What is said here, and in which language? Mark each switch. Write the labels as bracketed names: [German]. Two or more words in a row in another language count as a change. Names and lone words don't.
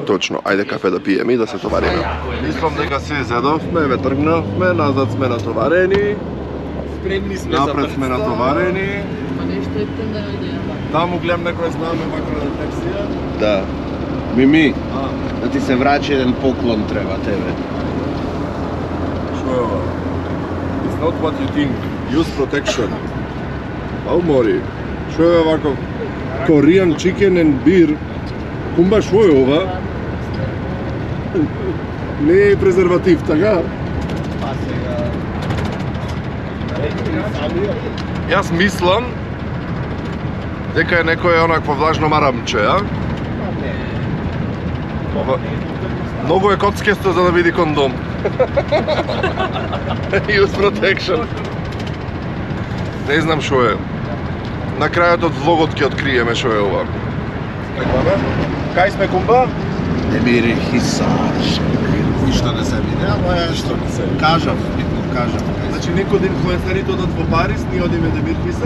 [Macedonian] Точно, ајде кафе да пиеме и да се товариме. Мислам дека се зедовме, ве тргнавме, назад сме натоварени. Спремни сме за Напред сме натоварени. Ма нешто е тенда идеја. Таму гледам некој знаме вака на рефлексија. Да. Мими, да ти се врачи еден поклон треба тебе. Што е ова? [English] It's not what you think. Use protection. [Macedonian] Ау мори. Што е вако? [English] Korean chicken and beer. [Macedonian] Кумба што е ова? Не е презерватив, така? Јас мислам дека е некој онакво влажно марамче, а? Многу е коцкесто за да види кондом. [English] Use protection. [Macedonian] Не знам што е. На крајот од влогот ќе откриеме што е ова. Кај сме, кумба? Демир Хисар. Ништо не се види, ама ја што не се. Кажав. Значи некој од инфлуенсерите одат во Париз, ние одиме Демир Хисар.